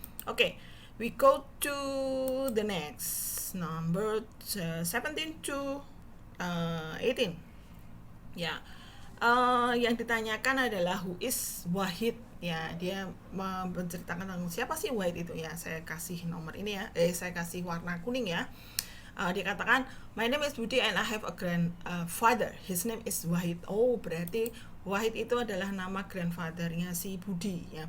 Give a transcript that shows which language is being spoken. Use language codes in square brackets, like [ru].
[en] Oke, we go to the next number 17 to 18 ya. [id] Yang ditanyakan adalah [en] who is Wahid [id] ya. Dia menceritakan tentang siapa sih Wahid itu ya. Saya kasih nomor ini ya, saya kasih warna kuning ya. Dikatakan [en] my name is Budi and I have a grandfather, his name is Wahid. [id] Oh, berarti Wahid itu adalah nama grandfathernya si Budi ya.